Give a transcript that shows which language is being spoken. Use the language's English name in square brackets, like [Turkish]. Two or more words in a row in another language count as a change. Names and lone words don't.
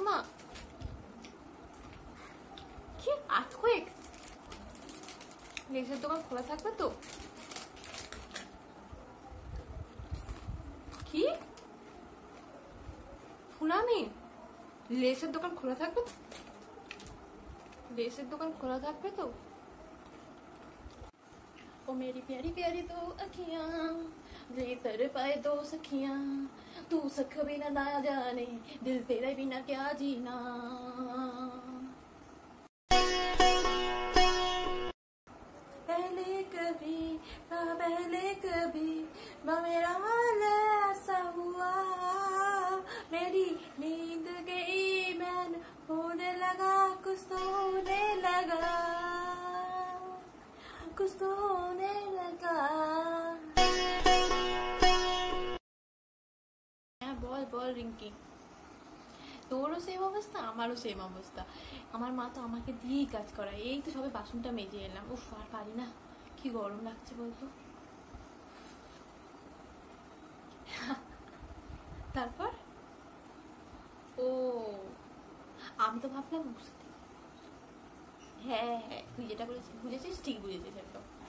[Bangla] মা কি আর্থকুয়েক, লেসের দোকান খোলা থাকবে তো? কি সুনামি, লেসের দোকান খোলা থাকবে তো? লেসের দোকান খোলা থাকবে তো? [Hindi] ओ मेरी प्यारी प्यारी दो अखियां जे तेरे पाए दो सखियां तू सख बिना ना जाने दिल तेरे बिना क्या जीना। पहले कभी मेरा हाल ऐसा हुआ, मेरी नींद गई मैं होने लगा कुछ तो होने लगा, कुछ तो होने लगा। [Bangla] বল বল রিঙ্কি, তোরও সেম অবস্থা আমারও সেম অবস্থা। আমার মা তো আমাকে দিয়েই কাজ করায়। এই তো সবে বাসনটা মেজে এলাম, উফ আর পারি না, কি গরম লাগছে বলতো। তারপর ও আমি তো ভাবলাম বুঝতে, হ্যাঁ হ্যাঁ তুই যেটা বুঝেছিস ঠিক বুঝেছিস একদম।